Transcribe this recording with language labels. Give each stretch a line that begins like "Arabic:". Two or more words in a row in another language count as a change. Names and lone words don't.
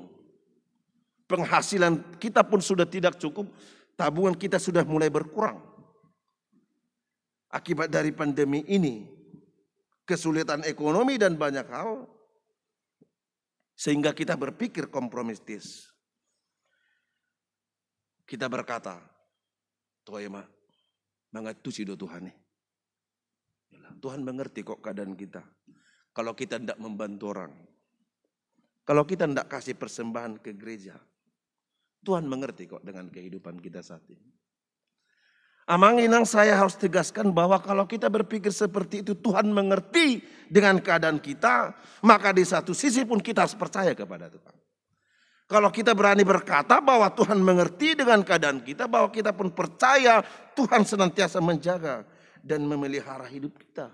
Indonesian: Penghasilan kita pun sudah tidak cukup, tabungan kita sudah mulai berkurang. Akibat dari pandemi ini, kesulitan ekonomi dan banyak hal, sehingga kita berpikir kompromistis. Kita berkata,
Batak Toba: Toema, mengatusi do Tuhan nih.
Indonesian: Tuhan mengerti kok keadaan kita. Kalau kita tidak membantu orang, kalau kita tidak kasih persembahan ke gereja, Tuhan mengerti kok dengan kehidupan kita saat ini.
Batak Toba: Amang inang
Indonesian: saya harus tegaskan bahwa kalau kita berpikir seperti itu, Tuhan mengerti dengan keadaan kita, maka di satu sisi pun kita harus percaya kepada Tuhan. Kalau kita berani berkata bahwa Tuhan mengerti dengan keadaan kita, bahwa kita pun percaya Tuhan senantiasa menjaga dan memelihara hidup kita.